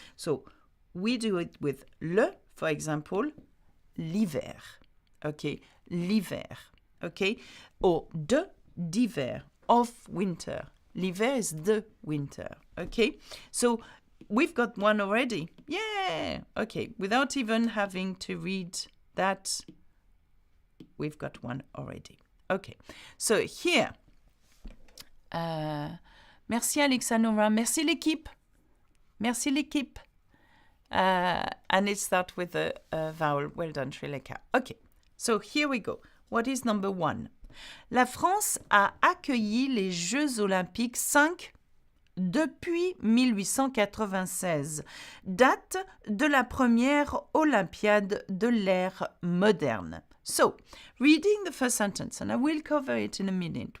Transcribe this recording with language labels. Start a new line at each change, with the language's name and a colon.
English: So we do it with le, for example, l'hiver, okay, l'hiver, okay, or d'hiver, of winter. L'hiver is the winter, okay. So we've got one already. Yeah, okay. Without even having to read that, we've got one already. Okay. So here,
French: merci Alexandra, merci l'équipe, merci l'équipe.
English: And it starts with a vowel. Well done, Trileka. Okay, so here we go. What is number 1?
French: La France a accueilli les Jeux Olympiques 5 depuis 1896, date de la première Olympiade de l'ère moderne.
English: So, reading the first sentence, and I will cover it in a minute.